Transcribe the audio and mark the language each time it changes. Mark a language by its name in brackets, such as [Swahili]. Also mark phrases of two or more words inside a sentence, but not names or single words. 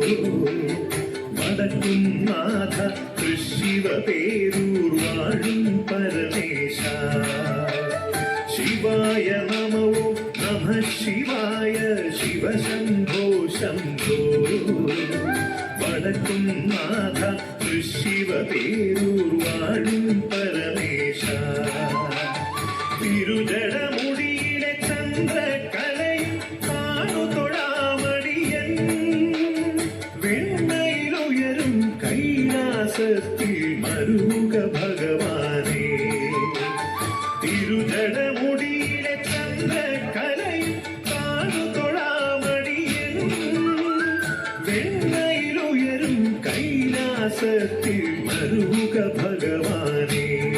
[Malayalam] വടക്കും നാഥ ശിവ പേരൂർവാണും പരമേശ [Sanskrit] शिवाय नमो नमः शिवाय शिव शंभो शंभो [Malayalam] വടക്കും നാഥ ശിവ പേരൂർവാണും പരമേശ തിരുജടമുടിയിലെ ചന്ദ്രകലയും കാണുതൊഴാമടിയൻ വെണ്ണയിലുയരും കൈലാ കൈലാസത്തിൽ മരുക ഭഗവാനേ തിരുജടമുടിയിലെ ചന്ദ്രകലയും കാണുതൊഴാമടിയനും വെണ്ണയിലുയരും കൈലാസത്തിൽ മരുക ഭഗവാനേ